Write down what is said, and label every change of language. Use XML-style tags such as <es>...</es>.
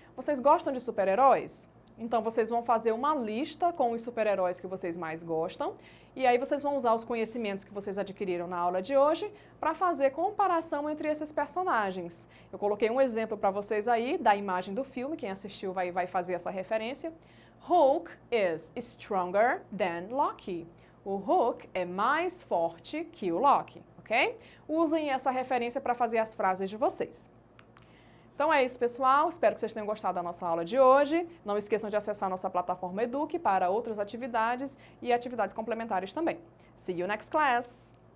<pt>Vocês gostam de super-heróis? Então, vocês vão fazer uma lista com os super-heróis que vocês mais gostam e aí vocês vão usar os conhecimentos que vocês adquiriram na aula de hoje para fazer comparação entre esses personagens. Eu coloquei um exemplo para vocês aí da imagem do filme, quem assistiu vai fazer essa referência.</pt> <en>Hulk is stronger than Loki.</en> <pt>O Hulk é mais forte que o Loki, ok? Usem essa referência para fazer as frases de vocês. Então é isso, pessoal. Espero que vocês tenham gostado da nossa aula de hoje. Não esqueçam de acessar a nossa plataforma Eduque para outras atividades e atividades complementares também.</pt> <en>See you next class!</en>